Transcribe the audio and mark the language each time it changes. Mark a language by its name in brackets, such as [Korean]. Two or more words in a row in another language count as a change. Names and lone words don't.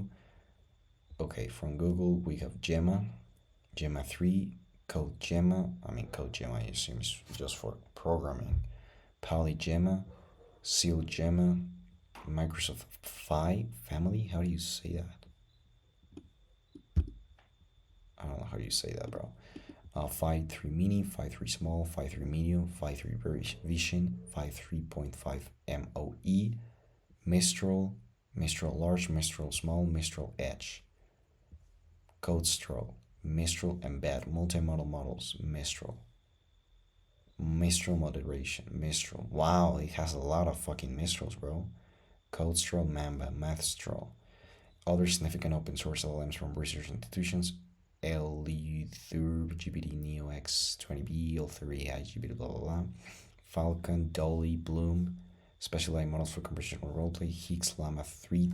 [English] Okay, from Google, we have Gemma, Gemma 3, Code Gemma. Code Gemma seems just for programming. Polygemma, Seal Gemma, Microsoft Phi family. How do you say that? I don't know how you say that, bro. Phi 3 mini, Phi 3 small, Phi 3 medium, Phi 3 vision, Phi 3.5 MOE, Mistral, Mistral large, Mistral small, Mistral edge. Codestral, Mistral embed, multimodal models, Mistral. Mistral moderation, Mistral. Wow, it has a lot of fucking Mistrals, bro. Codestral, Mamba, Mathstral. Other significant open source LLMs from research institutions: L-Thur, GPT Neo X20B, L3 AI, GPT, blah blah blah. Falcon, Dolly, Bloom, specialized models for conversational roleplay, Higgs, Llama 3.